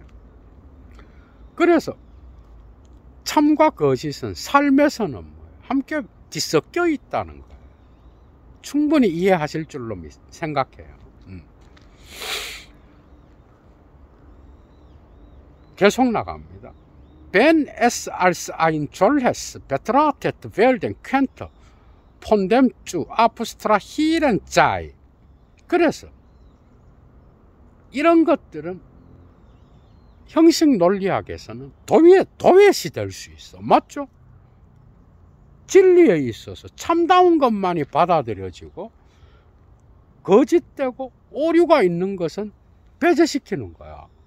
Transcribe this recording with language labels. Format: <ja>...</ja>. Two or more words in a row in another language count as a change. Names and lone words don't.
<ko>그래서 참과 거짓은 삶에서는 뭐예요? 함께 뒤섞여 있다는 거예요. 충분히 이해하실 줄로 생각해요. 계속 나갑니다.</ko> <de>Wenn es als ein solches betrachtet werden könnte, von dem zu abstrahieren sei.</de> <ko>그래서 이런 것들은 형식 논리학에서는 도외시 될 수 있어. 맞죠? 진리에 있어서 참다운 것만이 받아들여지고 거짓되고 오류가 있는 것은 배제시키는 거야.</ko>